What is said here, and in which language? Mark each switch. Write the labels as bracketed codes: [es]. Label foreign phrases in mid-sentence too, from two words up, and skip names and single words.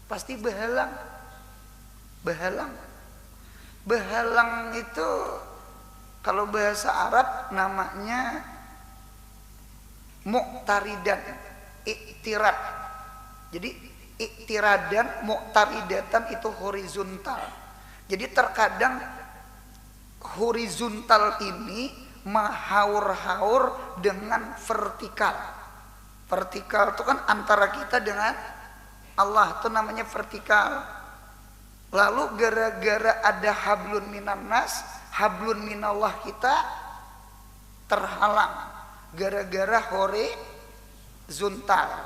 [bjn] Pasti behalang. Behalang. [id] Behalang itu kalau bahasa Arab namanya muqtaridan, iktirad. Jadi iktiradan, muqtaridatan itu horizontal. Jadi terkadang horizontal ini mahaur-haur dengan vertikal. Vertikal itu kan antara kita dengan Allah, itu namanya vertikal. Lalu gara-gara ada [ar] hablun minan nas, hablun minallah [id] kita terhalang gara-gara horizontal.